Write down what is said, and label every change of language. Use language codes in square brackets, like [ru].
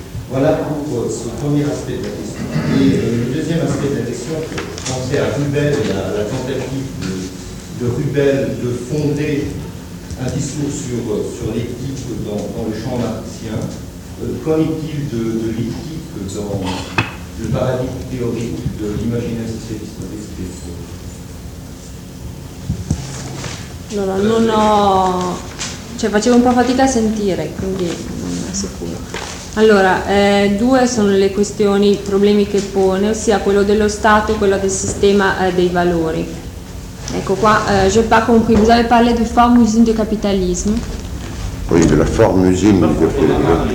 [fr] Voilà pour ce premier aspect de la question. Et le deuxième aspect de la question, pensez à Rubel et à la tentative de Rubel de fonder un discours sur l'éthique dans le champ marxien. Qu'en est-il de l'éthique dans le paradigme théorique de l'imaginaire socialiste de l'espèce? [it] Cioè facevo un po' fatica a sentire, quindi non assicuro. Allora, due sono le questioni, i problemi che pone, ossia quello dello Stato e quello del sistema dei valori. Ecco qua, [fr] je pas compris, vous avez parlé de forme usine du capitalisme. Oui, de la forme usine du capitalisme.